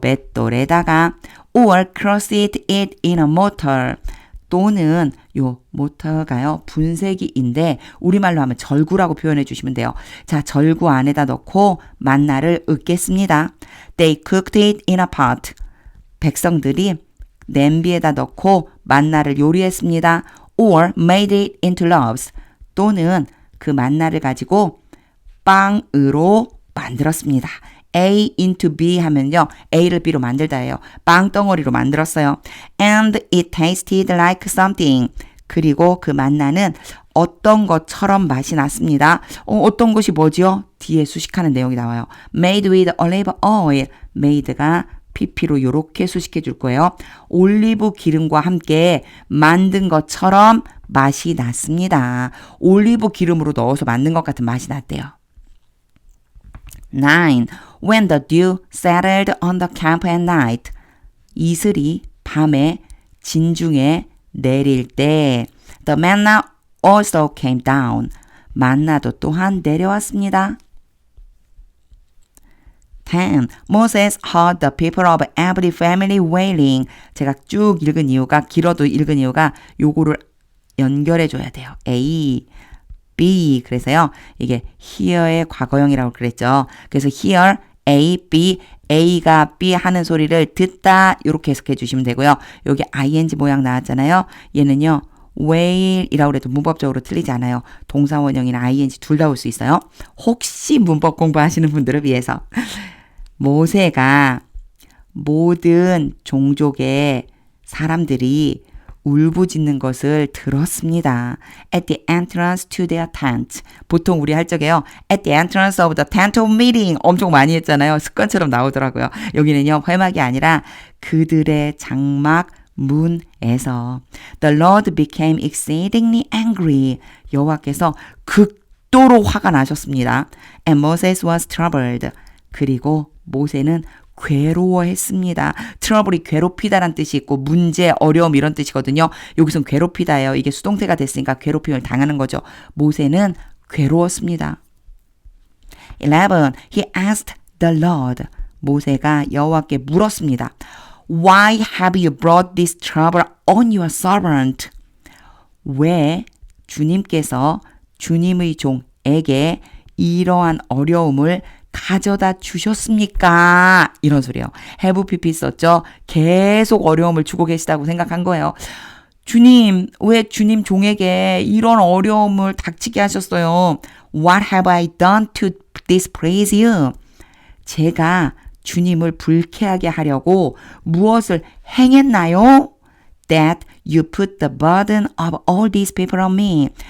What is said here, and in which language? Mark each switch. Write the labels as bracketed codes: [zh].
[ko] 맷돌에다가 [en] or crossed it in a mortar. [ko] 또는 요 모터가요. 분쇄기인데 우리말로 하면 절구라고 표현해 주시면 돼요. 자, 절구 안에다 넣고 만나를 읊겠습니다. [en] They cooked it in a pot. [ko] 백성들이 냄비에다 넣고 만나를 요리했습니다. [en] Or made it into loaves. [ko] 또는 그 만나를 가지고 빵으로 만들었습니다. [en] A into B [ko] 하면요. A를 B로 만들다예요. 빵덩어리로 만들었어요. [en] And it tasted like something. [ko] 그리고 그 만나는 어떤 것처럼 맛이 났습니다. 어떤 것이 뭐죠? 뒤에 수식하는 내용이 나와요. [en] Made with olive oil. [ko] made가 pp로 이렇게 수식해 줄 거예요. 올리브 기름과 함께 만든 것처럼 맛이 났습니다. 올리브 기름으로 넣어서 만든 것 같은 맛이 났대요. 9. [en] When the dew settled on the camp at night. [ko] 이슬이 밤에 진중에 내릴 때 [en] the manna also came down. [ko] 만나도 또한 내려왔습니다. 10. [en] Moses heard the people of every family wailing. [ko] 제가 쭉 읽은 이유가 길어도 읽은 이유가 요거를 연결해 줘야 돼요. A, B. 그래서요. 이게 hear의 과거형이라고 그랬죠. 그래서 hear, A, B, A가 B 하는 소리를 듣다 이렇게 해석해 주시면 되고요. 여기 ing 모양 나왔잖아요. 얘는요. wail이라고 해도 문법적으로 틀리지 않아요. 동사원형이나 ing 둘 다 올 수 있어요. 혹시 문법 공부하시는 분들을 위해서 모세가 모든 종족의 사람들이 울부짖는 것을 들었습니다. [en] At the entrance to their tent. [ko] 보통 우리 할 적에요. [en] At the entrance of the tent of meeting. [ko] 엄청 많이 했잖아요. 습관처럼 나오더라고요. 여기는요. 회막이 아니라 그들의 장막 문에서 [en] The Lord became exceedingly angry. [ko] 여호와께서 극도로 화가 나셨습니다. [en] And Moses was troubled. [ko] 그리고 모세는 괴로워했습니다. 트러블이 괴롭히다란 뜻이 있고 문제, 어려움 이런 뜻이거든요. 여기선 괴롭히다예요. 이게 수동태가 됐으니까 괴롭힘을 당하는 거죠. 모세는 괴로웠습니다. 11. [en] He asked the Lord. [ko] 모세가 여호와께 물었습니다. [en] Why have you brought this trouble on your servant? [ko] 왜 주님께서 주님의 종에게 이러한 어려움을 가져다 주셨습니까? 이런 소리요. have pp 썼죠. 계속 어려움을 주고 계시다고 생각한 거예요. 주님, 왜 주님 종에게 이런 어려움을 닥치게 하셨어요? [en] What have I done to displease you? [ko] 제가 주님을 불쾌하게 하려고 무엇을 행했나요? [en] That you put the burden of all these people on me.